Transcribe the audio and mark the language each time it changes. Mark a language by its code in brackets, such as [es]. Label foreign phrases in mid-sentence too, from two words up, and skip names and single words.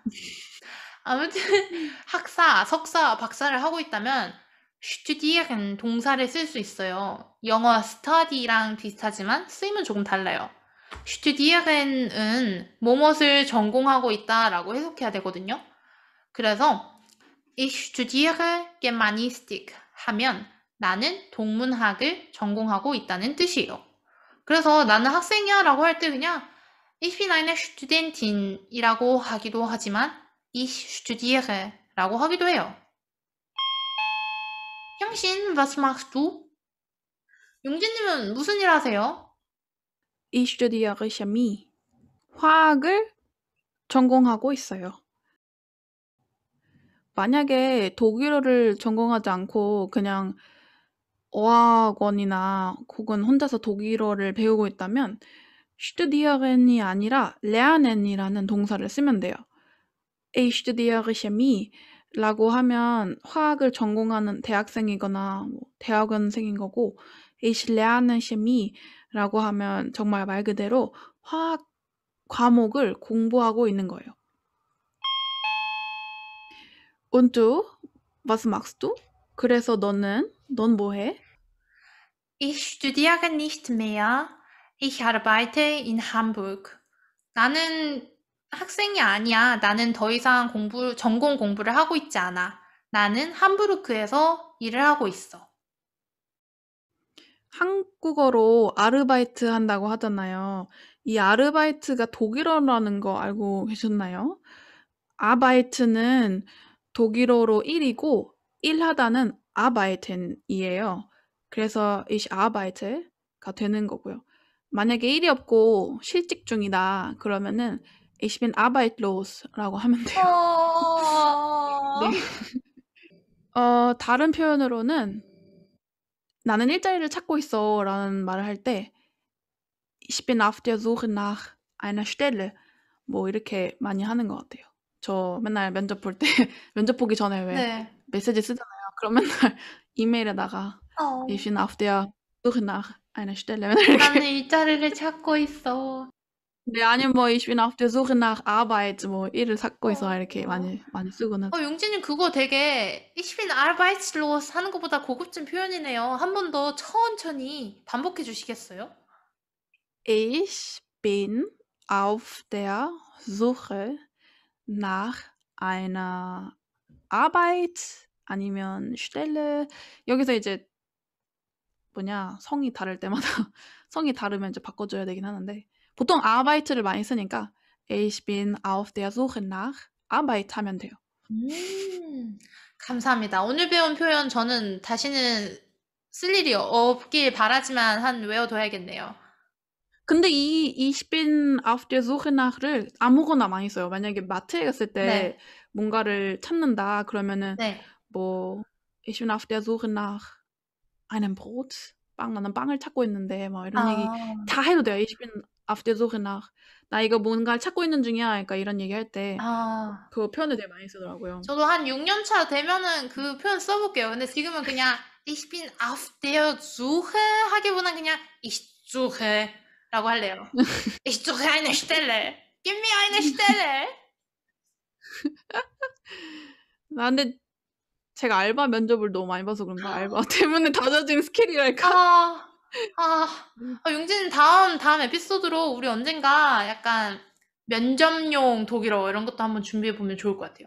[ko] 아무튼 학사, 석사, 박사를 하고 있다면 studieren 동사를 쓸 수 있어요. 영어 study랑 비슷하지만 쓰임은 조금 달라요. studieren은 뭐뭇을 전공하고 있다라고 해석해야 되거든요. 그래서 [de] ich studiere Germanistik [ko] 하면 나는 동문학을 전공하고 있다는 뜻이에요. 그래서 나는 학생이야 라고 할 때 그냥 [de] Ich bin eine Studentin [ko] 이라고 하기도 하지만 [de] Ich studiere [ko] 라고 하기도 해요. 형신, [de] was machst du? [ko] 용진님은 무슨 일 하세요? [de] Ich studiere Chemie. [ko] 화학을 전공하고 있어요. 만약에 독일어를 전공하지 않고 그냥 어학원이나 혹은 혼자서 독일어를 배우고 있다면 studieren이 아니라 lernen이라는 동사를 쓰면 돼요. [de] Ich studiere Chemie [ko] 라고 하면 화학을 전공하는 대학생이거나 뭐 대학원생인 거고 [de] Ich lerne Chemie [ko] 라고 하면 정말 말 그대로 화학 과목을 공부하고 있는 거예요. [de] Und du? Was machst du? [ko] 그래서 넌 뭐 해? [de] Ich studiere nicht mehr. Ich arbeite in Hamburg. [ko] 나는 학생이 아니야. 나는 더 이상 전공 공부를 하고 있지 않아. 나는 함부르크에서 일을 하고 있어. 한국어로 아르바이트 한다고 하잖아요. 이 아르바이트가 독일어라는 거 알고 계셨나요? 아바이트는 독일어로 일이고 일하다는 아바이텐이에요. 그래서 [de] ich arbeite [ko] 가 되는 거고요. 만약에 일이 없고 실직 중이다 그러면은 [de] ich bin arbeitslos [ko] 라고 하면 돼요. 네. 다른 표현으로는 나는 일자리를 찾고 있어라는 말을 할 때 [de] Ich bin auf der Suche nach einer Stelle [ko] 뭐 이렇게 많이 하는 것 같아요. 저 맨날 면접 볼 때 면접 보기 전에 왜 네. 메시지 쓰잖아요. 그럼 맨날 이메일에다가 [de] Ich bin auf der Suche nach einer Stelle [ko] 맨날 나는 이렇게 일자리를 찾고 있어. 네 아니면 뭐 [de] Ich bin auf der Suche nach Arbeit [ko] 뭐 일을 찾고 있어 이렇게 많이 쓰곤 하죠. 용진님 그거 되게 [de] Ich bin arbeitslos [ko] 하는 것보다 고급진 표현이네요. 한 번 더 천천히 반복해 주시겠어요? [de] Ich bin auf der Suche nach einer Arbeit [ko] 아니면 Stelle 여기서 이제 성이 다를 때마다 성이 다르면 이제 바꿔줘야 되긴 하는데 보통 Arbeit를 많이 쓰니까 [de] Ich bin auf der Suche nach Arbeit [ko] 하면 돼요. 감사합니다. 오늘 배운 표현 저는 다시는 쓸 일이 없길 바라지만 외워둬야겠네요. 근데 이 [de] Ich bin auf der Suche nach [ko] 를 아무거나 많이 써요. 만약에 마트에 갔을 때 네. 뭔가를 찾는다 그러면은 네. [de] 뭐 Ich bin auf der Suche nach einem Brot. [ko] 나는 빵을 찾고 있는데 뭐 이런 얘기 다 해도 돼요. [de] Ich bin auf der Suche nach [ko] 나 이거 뭔가를 찾고 있는 중이야. 그러니까 이런 얘기할 때 그 표현을 되게 많이 쓰더라고요. 저도 한 6년 차 되면은 그 표현 써볼게요. 근데 지금은 그냥 [de] Ich bin auf der Suche [ko] 하기보단 그냥 [de] Ich suche [ko] 라고 할래요. [de] Ich suche eine Stelle. Gib mir eine Stelle. [ko] 근데 제가 알바 면접을 너무 많이 봐서 그런가 알바 때문에 다져진 스킬이랄까? 용진님 다음 에피소드로 우리 언젠가 약간 면접용 독일어 이런 것도 한번 준비해보면 좋을 것 같아요.